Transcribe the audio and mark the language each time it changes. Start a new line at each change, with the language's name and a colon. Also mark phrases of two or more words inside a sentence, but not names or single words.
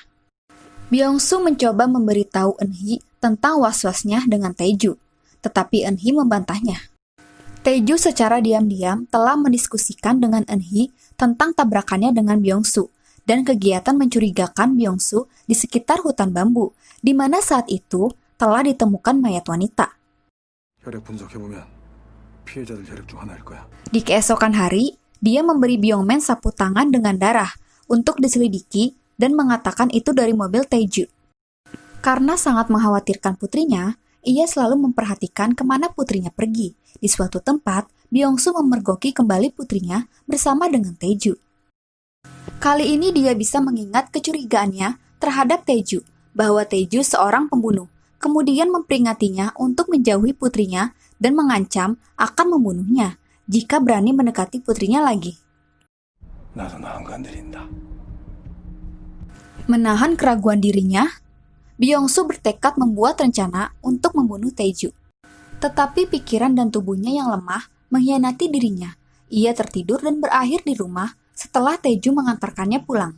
Indonesian: Byung-soo mencoba memberitahu Eun-hee tentang was-wasnya dengan Tae-ju, tetapi Eun-hee membantahnya. Tae-ju secara diam-diam telah mendiskusikan dengan Eun-hee tentang tabrakannya dengan Byung-soo dan kegiatan mencurigakan Byung-soo di sekitar hutan bambu, di mana saat itu telah ditemukan mayat wanita.
Korean: 혈액 분석해보면 피해자들 혈액 중 하나일 거야.
Indonesian: Di keesokan hari, dia memberi Byung-man sapu tangan dengan darah untuk diselidiki dan mengatakan itu dari mobil Tae-ju. Karena sangat mengkhawatirkan putrinya, ia selalu memperhatikan kemana putrinya pergi. Di suatu tempat, Byung-soo memergoki kembali putrinya bersama dengan Tae-ju. Kali ini dia bisa mengingat kecurigaannya terhadap Tae-ju, bahwa Tae-ju seorang pembunuh, kemudian memperingatinya untuk menjauhi putrinya dan mengancam akan membunuhnya jika berani mendekati putrinya lagi.
Korean: 나도 나 안 건드린다.
Indonesian: Menahan keraguan dirinya, Byung-soo bertekad membuat rencana untuk membunuh Tae-ju. Tetapi pikiran dan tubuhnya yang lemah mengkhianati dirinya. Ia tertidur dan berakhir di rumah setelah Tae-ju mengantarkannya pulang.